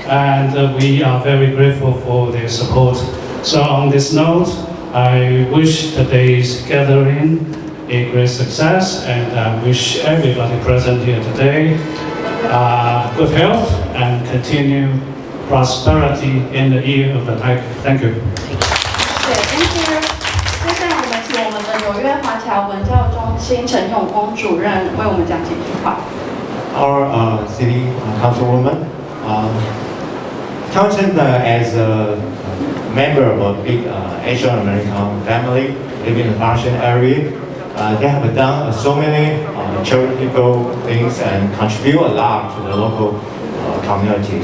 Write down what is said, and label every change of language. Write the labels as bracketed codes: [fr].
[en] And we are very grateful for their support. So on this note, I wish today's gathering a great success, and I wish everybody present here today good health and continued prosperity in the year of the Tiger. Thank you. Thank you. [zh] 接下来我们请我们的纽约华侨文教中心陈永峰主任为我们讲几句话。 [en] Our city councilwoman, Townsend as a member of a big Asian American family living in the Martian area, they have done so many charitable things and contribute a lot to the local community.